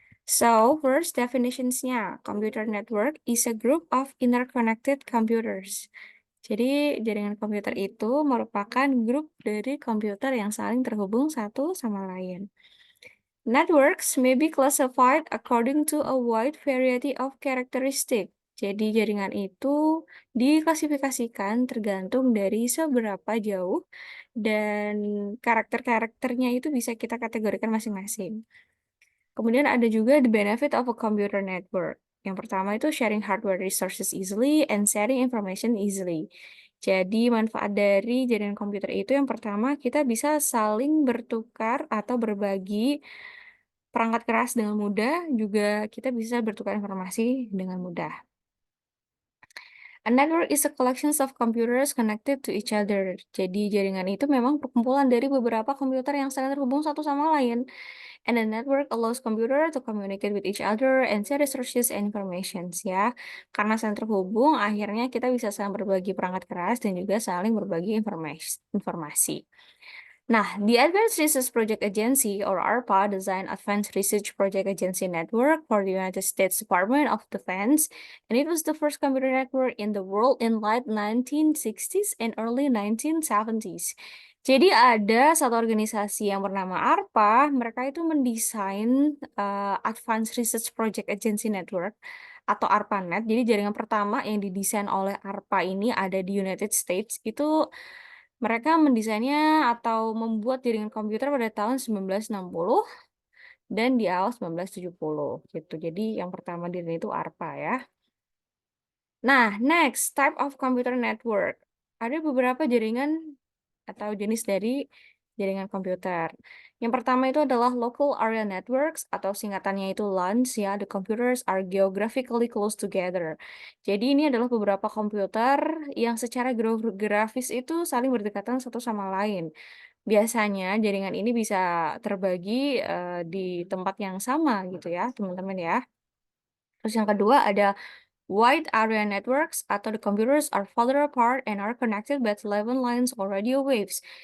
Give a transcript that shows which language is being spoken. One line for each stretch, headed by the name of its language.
English: So, first definitions-nya, computer network is a group of interconnected computers.
Indonesian: Jadi, jaringan komputer itu merupakan grup dari komputer yang saling terhubung satu sama lain.
English: Networks may be classified according to a wide variety of characteristics.
Indonesian: Jadi jaringan itu diklasifikasikan tergantung dari seberapa jauh dan karakter-karakternya itu bisa kita kategorikan masing-masing. Kemudian ada juga
English: the benefit of a computer network.
Indonesian: Yang pertama itu
English: sharing hardware resources easily and sharing information easily.
Indonesian: Jadi manfaat dari jaringan komputer itu yang pertama kita bisa saling bertukar atau berbagi perangkat keras dengan mudah, juga kita bisa bertukar informasi dengan mudah.
English: A network is a collection of computers connected to each other.
Indonesian: Jadi jaringan itu memang perkumpulan dari beberapa komputer yang saling terhubung satu sama lain.
English: And the network allows computer to communicate with each other and share resources and information.
Indonesian: Ya. Karena saling terhubung, akhirnya kita bisa saling berbagi perangkat keras dan juga saling berbagi informasi.
English: Nah, the Advanced Research Project Agency, or ARPA, designed Advanced Research Project Agency Network for the United States Department of Defense, and it was the first computer network in the world in late 1960s and early 1970s.
Indonesian: Jadi ada satu organisasi yang bernama ARPA, mereka itu mendesain Advanced Research Project Agency Network atau ARPANET. Jadi jaringan pertama yang didesain oleh ARPA ini ada di United States, itu mereka mendesainnya atau membuat jaringan komputer pada tahun 1960 dan di awal 1970 gitu. Jadi yang pertama dirilis itu ARPA ya.
English: Nah, next type of computer network.
Indonesian: Ada beberapa jaringan atau jenis dari jaringan komputer. Yang pertama itu adalah local area networks atau singkatannya itu LANs ya.
English: The computers are geographically close together.
Indonesian: Jadi ini adalah beberapa komputer yang secara geografis itu saling berdekatan satu sama lain. Biasanya jaringan ini bisa terbagi di tempat yang sama gitu ya, teman-teman ya. Terus yang kedua ada
English: wide area networks atau the computers are farther apart and are connected by telephone lines or radio waves.